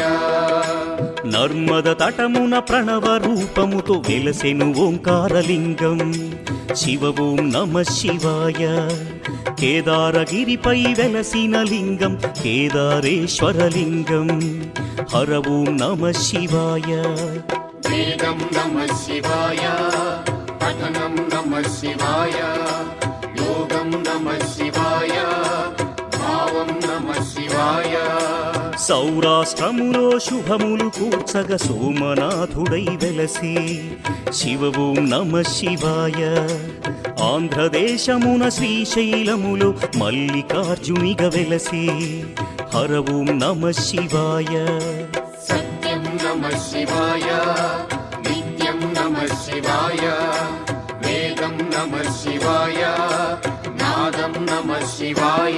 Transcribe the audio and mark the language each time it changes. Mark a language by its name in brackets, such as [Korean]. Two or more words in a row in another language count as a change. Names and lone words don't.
[Telugu] నర్మద తటమున ప్రణవ రూపముతో వెలసెను ఓంకారలింగం [Sanskrit] శివ ఓం నమః శివాయ [Telugu] కేదారగిరిపై వెలసిన లింగం కేదారేశ్వరలింగం [Sanskrit] హర ఓం నమః శివాయ वेदं नमः शिवाय पठनं नमः शिवाय योगं नमः शिवाय भावं नमः शिवाय [Telugu] సౌరాష్ట్రములో శుభములు కూర్చగ సోమనాథుడై వెలసే [Sanskrit] శివ ఓం నమః శివాయ [Telugu] ఆంధ్రదేశమున శ్రీశైలములో మల్లికార్జునిగ వెలసే [Sanskrit] హర ఓం నమః శివాయ सत्यं नमः शिवाय नित्यं नमः शिवाय वेदं नमः शिवाय नादं नमः शिवाय